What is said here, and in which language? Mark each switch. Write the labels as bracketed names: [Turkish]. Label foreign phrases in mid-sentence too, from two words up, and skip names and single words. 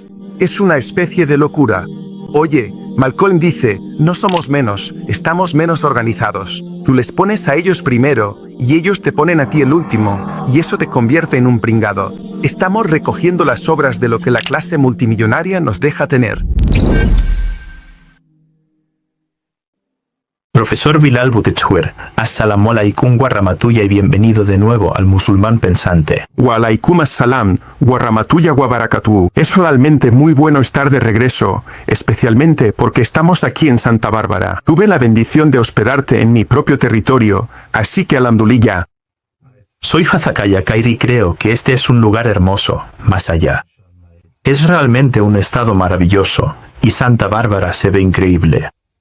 [Spanish] Es una especie de locura. Oye, Malcolm dice, no somos menos, estamos menos organizados. Tú les pones a ellos primero, y ellos te ponen a ti el último, y eso te convierte en un pringado. Estamos recogiendo las sobras de lo que la clase multimillonaria nos deja tener. Profesor Bilal Bujware, [Arabic] السلام عليكم ورحمة الله [Spanish] y bienvenido de nuevo al musulmán pensante. [Arabic] وعليكم السلام ورحمة الله وبركاته. [Spanish] Es realmente muy bueno estar de regreso, especialmente porque estamos aquí en Santa Bárbara. Tuve la bendición de hospedarte en mi propio territorio, así que alhamdulillah. Soy Hazakaya Kairi y creo que este es un lugar hermoso, más allá. Es realmente un estado maravilloso, y Santa Bárbara se ve increíble.